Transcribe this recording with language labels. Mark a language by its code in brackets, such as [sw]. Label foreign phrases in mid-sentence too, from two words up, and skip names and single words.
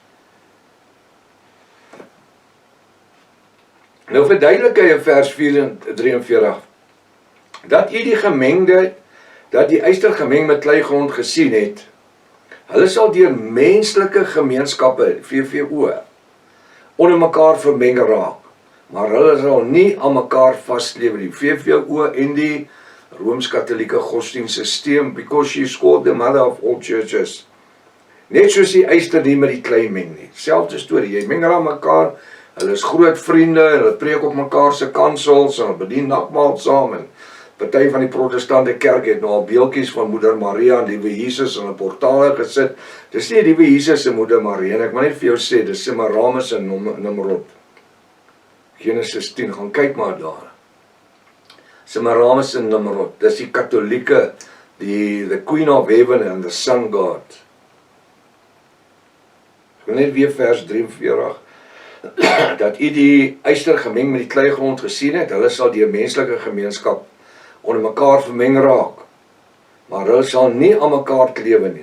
[af] Nou verduidelik hy in vers 43, dat die yster gemeng met kleigrond gesien het, hulle sal deur menslike gemeenskappe, VVO, onder mekaar vermeng raak, maar hulle sal nie aan mekaar vaslewe nie. VVO en die Rooms-Katholieke godsdienstsysteem, [en] because she is called the mother of all churches. [af] Net soos die yster nie met die klei meng nie. Selfde storie, jy meng aan mekaar, hulle is groot vriende, hulle preek op mekaar se kansels, en hulle bedien nagmaal saam, en party van die protestante kerk het nou al beeldjies van Moeder Maria en Liewe Jesus in 'n portale gesit. Dis nie Liewe Jesus en Moeder Maria, en ek moet net vir jou sê, dis Semiramis en Nimrod. Genesis 10, gaan kyk maar daar. Semiramis en Nimrod, dis die Katolieke, [en] the Queen of Heaven and the Sun God. [af] Ek wil net weer vers 43, dat u die yster gemeng met die kleigrond gesien het, hulle sal deur menslike gemeenskap onder mekaar vermeng raak, maar hulle sal nie aan mekaar klewe nie.